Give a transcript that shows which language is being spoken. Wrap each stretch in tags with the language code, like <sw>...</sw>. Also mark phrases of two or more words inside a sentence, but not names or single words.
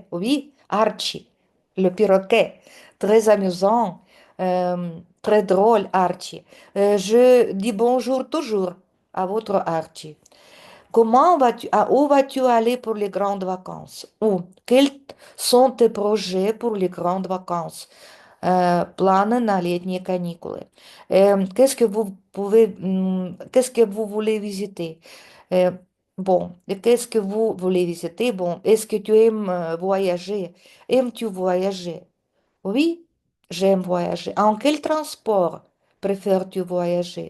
<fr>Oui, Archie, le perroquet. Très amusant, très drôle, Archie. Je dis bonjour toujours à votre Archie. Où vas-tu aller pour les grandes vacances? Ou quels sont tes projets pour les grandes vacances?</fr> <ru>Планы на летние каникулы.</ru> <fr>Qu'est-ce que vous voulez visiter? Euh, bon, et qu'est-ce que vous voulez visiter? Bon, est-ce que tu aimes voyager? Aimes-tu voyager? Oui, j'aime voyager. En quel transport préfères-tu voyager?</fr>